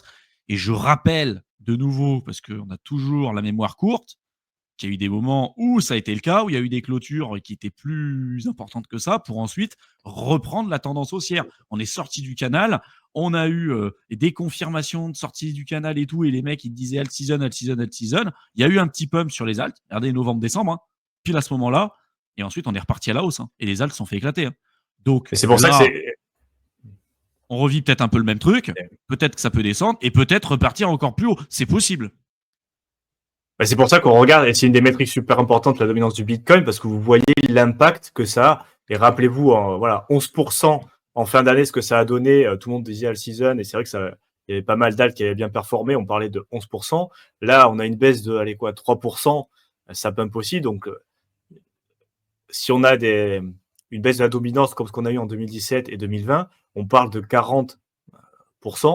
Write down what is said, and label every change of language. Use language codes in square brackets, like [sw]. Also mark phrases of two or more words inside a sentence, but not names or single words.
[fr] Et je rappelle de nouveau, parce qu'on a toujours la mémoire courte, qu'il y a eu des moments où ça a été le cas, où il y a eu des clôtures qui étaient plus importantes que ça, pour ensuite reprendre la tendance haussière. On est sorti du canal, on a eu des confirmations de sortie du canal et tout, et les mecs ils te disaient [en] alt season, alt season, alt season. [fr] Il y a eu un petit pump sur les alts, regardez novembre-décembre, hein, pile à ce moment-là, et ensuite on est reparti à la hausse, hein, et les alts se sont fait éclater, hein. Donc Et c'est pour ça que là, c'est. on revit peut-être un peu le même truc, peut-être que ça peut descendre, et peut-être repartir encore plus haut. C'est possible. Bah, c'est pour ça qu'on regarde, et c'est une des métriques super importantes, la dominance du Bitcoin, parce que vous voyez l'impact que ça a. Et rappelez-vous, voilà, 11% en fin d'année, ce que ça a donné. Tout le monde disait [en] all season, [fr] et c'est vrai que il y avait pas mal d'alts qui avaient bien performé. On parlait de 11%. Là, on a une baisse de, allez quoi, 3%. Ça pump aussi. Donc, si on a une baisse de la dominance comme ce qu'on a eu en 2017 et 2020, on parle de 40%.